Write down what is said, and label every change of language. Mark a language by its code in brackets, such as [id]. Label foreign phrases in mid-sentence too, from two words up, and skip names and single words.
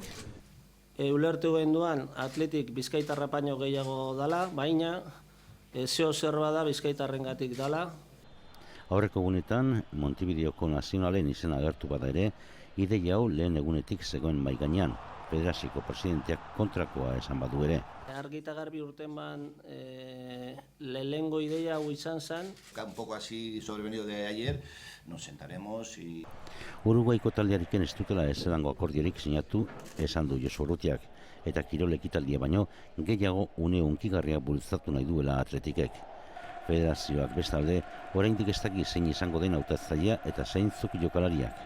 [eu] Ulertu genduan atletik bizkaitarra baino gehiago dala, baina zeo zerba da bizkaitarrengatik dala. Aurreko egunetan, Montevideoko nazionalen izena agertu bada ere, ideia hau lehen egunetik zegoen mahai gainean, federazioko presidenteak kontrakoa esan badu ere. Argi eta garbi urteman lehengo ideia hau izan zen. [es] Un poco así sobrevenido de ayer, nos sentaremos y... [eu] Uruguaiko taldearekin ez dutela ezelango akordiorik sinatu esan du Josu Urrutiak, eta kirol ekitaldia baino gehiago une hunkigarria bultzatu nahi duela atletikek. Federazioak bestalde, oraindik ez daki zein izango den hautatzailea eta zeintzuk jokalariak.